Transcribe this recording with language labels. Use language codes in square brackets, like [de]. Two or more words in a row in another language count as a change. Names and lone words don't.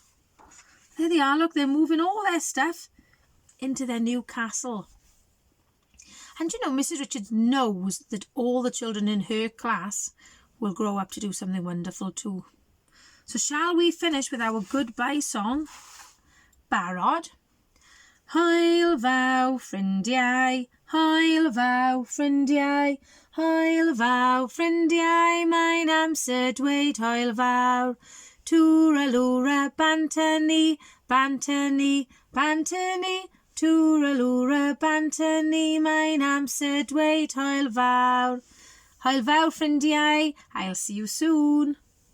[en] There they are, look, they're moving all their stuff into their new castle. And you know, Mrs. Richards knows that all the children in her class will grow up to do something wonderful too. So shall we finish with our goodbye song? [cy] Barod. Hwyl faw ffrindiau, hwyl faw ffrindiau, hwyl faw ffrindiau, mae'n amser dweud hwyl fawr. Tŵr a lŵr a banter ni, banter ni, banter ni, tŵr a lŵr a banter ni, mae'n amser dweud hwyl fawr. Hwyl fawr ffrindiau, [en] I'll see you soon.